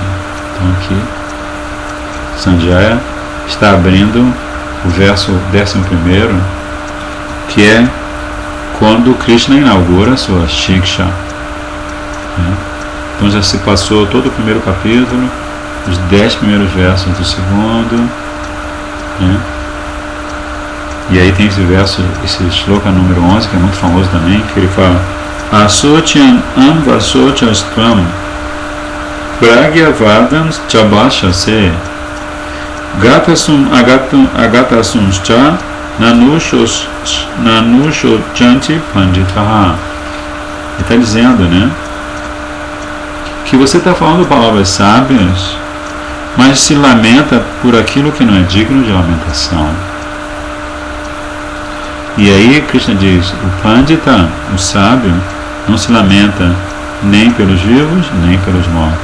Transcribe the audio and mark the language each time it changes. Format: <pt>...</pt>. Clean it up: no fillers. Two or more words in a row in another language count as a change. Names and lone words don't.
<pt>Então aqui Sanjaya está abrindo o verso 11º, que é quando Krishna inaugura a sua Shiksha, né? Então já se passou todo o primeiro capítulo, os 10 primeiros versos do segundo, né? E aí tem esse verso, esse shloka número 11, que é muito famoso também, que ele fala:</pt> <sa>अशोच्यान् अन्वशोचस्त्वं प्रज्ञावादांश्च भाषसे गतासून् अगतासूंश्च नानुशोचन्ति पण्डिताः.</sa> <pt>Ele está dizendo, né, que você está falando palavras sábias, mas se lamenta por aquilo que não é digno de lamentação. E aí Krishna diz: o Pandita, o sábio, não se lamenta nem pelos vivos, nem pelos mortos.</pt>